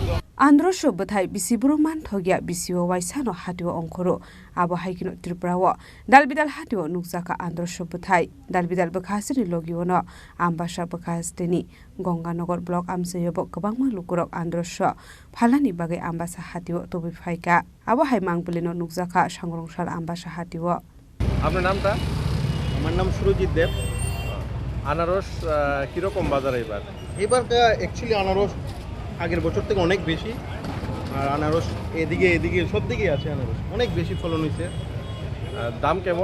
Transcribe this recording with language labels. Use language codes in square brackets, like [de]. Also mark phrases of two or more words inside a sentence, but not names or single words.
[trp] আন্ধ্র সভ্যতায় বিসিবুরু মানথগিয়া বিসিও ওয়াইসানো হাটিও অংখরো আবো হাইকিনো ত্রিপুরাও দালবিদাল হাটিও নুকজাকা আন্ধ্র সভ্যতায় দালবিদাল বখাসিনি লগিওনো আমবাসা বখাসতেনি গঙ্গানগর ব্লক আমসেয়ব গোबां লুকুরক আন্ধ্রস ফালানি বাগে আমবাসা হাটিও তবি ফাইকা আবো হাই মাংবলিনো নুকজাকা সংরংসাল আমবাসা হাটিও। [bn] আপনার নামটা? আমার নাম সুরজিৎ দেব। আনারস কীরকম বাজার এবার? এবারটা অ্যাকচুয়ালি আনারস আগের বছর থেকে অনেক বেশি, আর আনারস এদিকে সব দিকেই আছে, আনারস অনেক বেশি ফলন হয়েছে। দাম কেমন?